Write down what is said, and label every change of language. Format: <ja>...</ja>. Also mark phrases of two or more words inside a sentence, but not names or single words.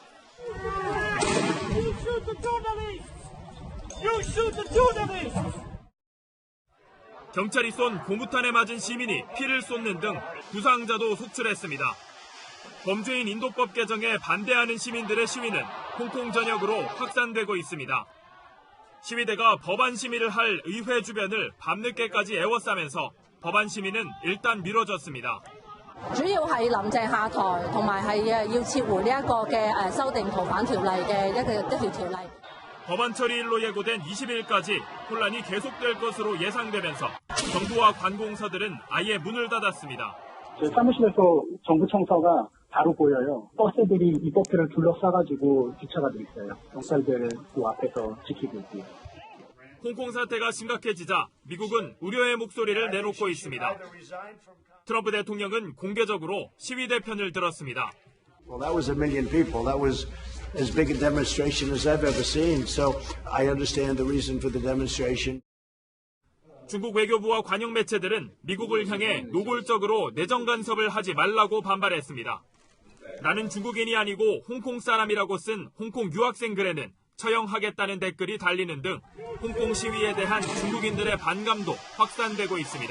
<ko>경찰이 쏜 고무탄에 맞은 시민이 피를 쏟는 등 부상자도 속출했습니다. 범죄인 인도법 개정에 반대하는 시민들의 시위는 홍콩 전역으로 확산되고 있습니다. 시위대가 법안 심의를 할 의회 주변을 밤늦게까지 에워싸면서 법안 심의는 일단 미뤄졌습니다.</ko> <yue>主要係林鄭下台，同埋係要撤回呢一個嘅修訂逃犯條例嘅一條條例。</yue> <ko>법안 처리일로 예고된 20일까지 혼란이 계속될 것으로 예상되면서 정부와 관공서들은 아예 문을 닫았습니다. 사무실에서 정부 청사가 바로 보여요. 버스들이 이 버스를 둘러싸가지고 주차가 돼 있어요. 경찰들 그 앞에서 지키고 있고요. 홍콩 사태가 심각해지자 미국은 우려의 목소리를 내놓고 있습니다. 트럼프 대통령은 공개적으로 시위대 편을 들었습니다.</ko> <en>Well, that was 1 million people. That was as big a demonstration as I've ever seen. So I understand the reason for the demonstration.</en> <ko>중국 외교부와 관영 매체들은 미국을 향해 노골적으로 내정 간섭을 하지 말라고 반발했습니다. 나는 중국인이 아니고 홍콩 사람이라고 쓴 홍콩 유학생 글에는 처형하겠다는 댓글이 달리는 등 홍콩 시위에 대한 중국인들의 반감도 확산되고 있습니다.</ko>